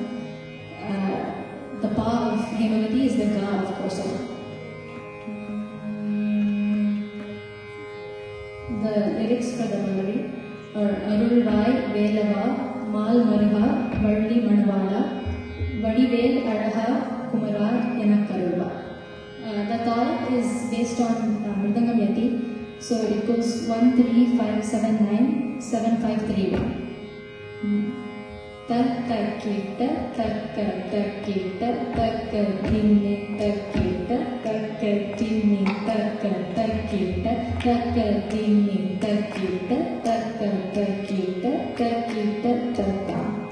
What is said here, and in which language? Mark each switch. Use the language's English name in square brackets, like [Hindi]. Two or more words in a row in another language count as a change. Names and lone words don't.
[English] The Pa of Hemavati is the Ga of Kosalam. The lyrics for the Pallavi are [Tamil] அருள்வாய் வேலவா மால் மருகா வள்ளி மணவாளா வடிவேல் அழகா குமாரா எனக்கருள்வாய். [English] The Tala is based on Mridangam Yati. So it goes 1 3 5 7 9 7 5 3 1. Takakita takakita takadini takita takadini takakita takadini takita takakita takita takita.